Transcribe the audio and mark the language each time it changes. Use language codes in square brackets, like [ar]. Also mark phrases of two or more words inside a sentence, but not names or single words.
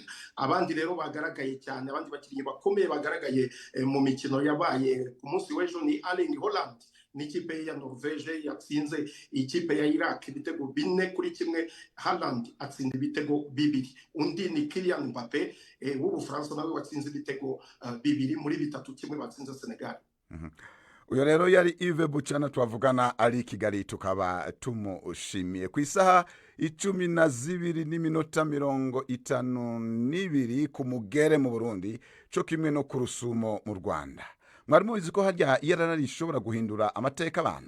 [rw] Abandi rero bagaragaye cyane, abandi bakinnyi bakomeye bagaragaye mu mikino yabaye ku munsi w'ejo ni Erling Haaland n'ikipe ya Norvege yatsinze ikipe ya Iraq ibitego 4-1. Haaland atsinda ibitego 2. Undi ni Kylian Mbappe w'Ubufaransa, nawe watsinze ibitego 2 muri 3-1 batsinze Senegal. Uyo rero yari Yves Buchana twavugana ari Kigali, tukaba tumushimiye. [rn] Ku isaha 12:52 ku Mugere mu Burundi, cyo kimwe no ku Rusumo mu Rwanda. [rw] Mwari mubizi ko harya yarari ishobora guhindura amateka abantu.